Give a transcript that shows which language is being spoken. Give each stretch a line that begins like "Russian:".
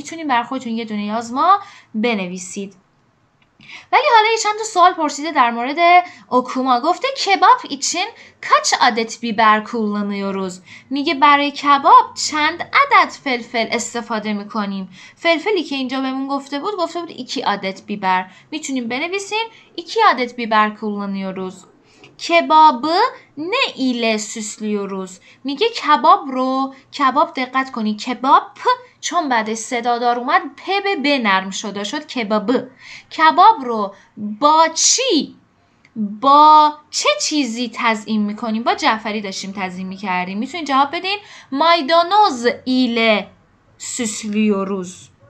Persian: میتونیم بر خودتون یه دونه یازما بنویسید. ولی حالا یه چند تا سوال پرسیده در مورد اوکوما. گفته کباب
Turkish: için kaç adet biber kullanıyoruz؟
Persian: میگه برای کباب چند عدد فلفل استفاده میکنیم؟ فلفلی که اینجا بهمون گفته بود
Turkish: 2 adet biber.
Persian: میتونیم بنویسیم
Turkish: 2 adet biber kullanıyoruz. کبابı ne ile süslüyoruz؟
Persian: میگه کباب رو، کباب دقت کنی کباب چون بعدش صدادار اومد پ به ب نرم شد کباب. کباب رو با چی، با چه چیزی تزیین میکنیم؟ با جعفری داشتیم تزیین میکردیم. میتونید جواب بدین.
Turkish: maydanoz ile süslüyoruz.